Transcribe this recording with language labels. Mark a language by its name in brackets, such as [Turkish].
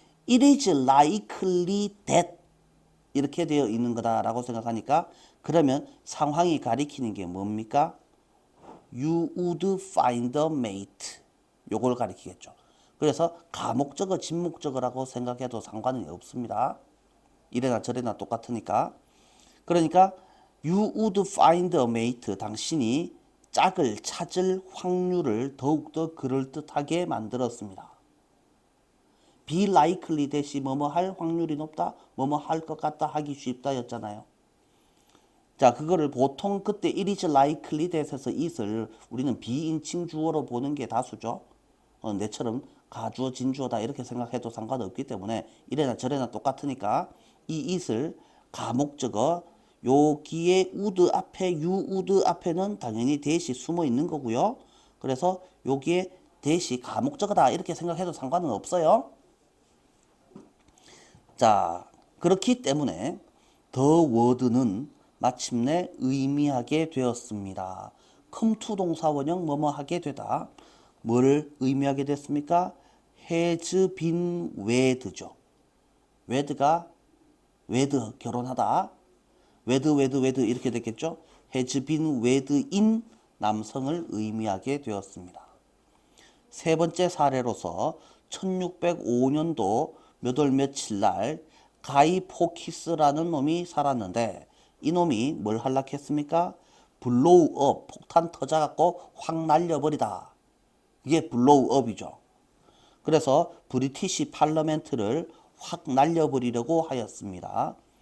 [English] it is likely that [Korean] 이렇게 되어 있는 거다라고 생각하니까 그러면 상황이 가리키는 게 뭡니까? [English] You would find a mate. [Korean] 요걸 가리키겠죠. 그래서 가목적어, 진목적어라고 생각해도 상관은 없습니다. 이래나 저래나 똑같으니까. 그러니까 [English] you would find a mate. [Korean] 당신이 짝을 찾을 확률을 더욱더 그럴듯하게 만들었습니다. [English] be likely that [Korean] 이 뭐뭐 할 확률이 높다, 뭐뭐 할 것 같다, 하기 쉽다 였잖아요. 자, 그거를 보통 그때 [English] it is likely that [Korean] 에서 it을 우리는 비인칭 주어로 보는 게 다수죠. 내처럼 가주어, 진주어다 이렇게 생각해도 상관없기 때문에 이래나 저래나 똑같으니까 이 it을 가목적어, 여기에 would 앞에 you would 앞에는 당연히 that이 숨어 있는 거고요. 그래서 여기에 that이 가목적어다 이렇게 생각해도 상관은 없어요. 자, 그렇기 때문에 the word는 마침내 의미하게 되었습니다. come to 동사 원형 뭐뭐 하게 되다. 뭘 의미하게 됐습니까? [English] has been wed [Korean] 죠. wed가 wed 결혼하다. wed 이렇게 됐겠죠. [English] has been wed in [Korean] 남성을 의미하게 되었습니다. 세 번째 사례로서 1605년도 몇 월 며칠 날 가이 포키스라는 놈이 살았는데 이 놈이 뭘 할락했습니까? 블로우업, 폭탄 터져갖고 확 날려버리다. 이게 블로우업이죠. 그래서 브리티시 팔러멘트를 확 날려버리려고 하였습니다.